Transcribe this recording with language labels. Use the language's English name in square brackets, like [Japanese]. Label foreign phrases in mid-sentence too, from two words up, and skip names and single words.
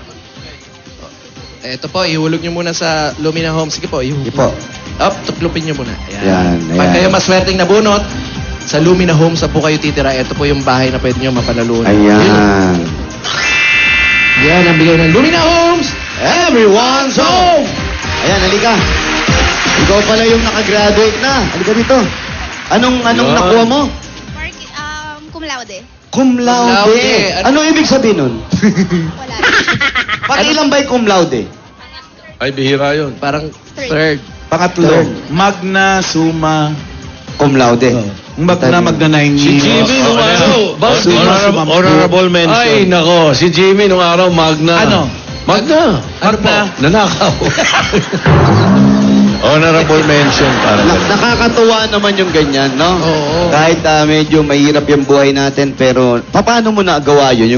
[Filipino] Ito po, ihulog niyo muna sa Lumina Homes. Sige po, ihulog. Sige po. Up, tuklupin niyo muna. Yan, Pag ayan. kayo maswerteng nabunot, sa Lumina Homes na po kayo titira. Ito po yung bahay na pwede niyo mapanalunan. Ayan. Yan ang bigay ng Lumina Homes. [English] Everyone's home. [Filipino] Ayan, halika. Ikaw pala yung nakagraduate na. Halika dito. Anong Yan. nakuha mo? [Latin] Cum laude. Cum laude. laude. [Filipino] Ano ibig sabihin nun? Wala. Pakilang ba yung [Latin] cum laude? [Filipino] Ay, bihira yun. Parang third. Pangatlo, [Latin] magna summa. Cum laude. Magna 9 [Filipino] Si Jimmy nung araw. [English] Honorable mention. [Filipino] Ay, nako. Si Jimmy nung araw, Magna. Ano? Magna. Ano pa? Nanakaw. [English] Honorable mention [Filipino] para Nakakatuwa naman yung ganyan, no? Oo. Kahit medyo mahirap yung buhay natin, pero paano mo nagawa yun?